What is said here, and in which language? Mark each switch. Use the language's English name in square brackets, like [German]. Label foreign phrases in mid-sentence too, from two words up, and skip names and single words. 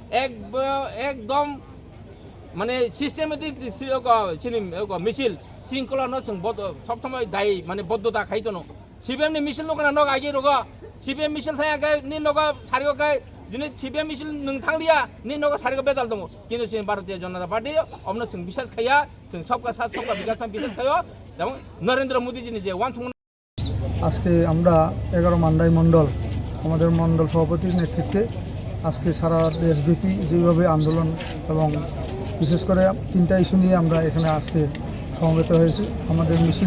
[Kok Borok] एकदम माने सिस्टेमेटिक मिसिल शृंखला न जों सब समय दाय माने बद्धता खाइतनो सिपिएम नि मिसिल नगना नग आगे रग सिपिएम मिसिल थायाखै नि नग सारिगखै दिनै सिपिएम मिसिल नोंथांलिया नि नग सारिग बेदाल दङ किन्तु जों भारतीय जनता पार्टी अमनो जों बिसास खाया जों [Hindi] सबका साथ सबका विकास [Kok Borok] बिसास खायो [Bangla] এবং নরেন্দ্র মোদি জি যে ওয়ান আজকে আমরা 11 মান্দাই মন্ডল আমাদের মন্ডল সভাপতির নেতৃত্বে আজকে সারা দেশব্যাপী যেভাবে আন্দোলন এবং বিশেষ করে 3টা ইস্যু নিয়ে আমরা এখানে আজকে সমবেত হয়েছি আমাদের মিছিল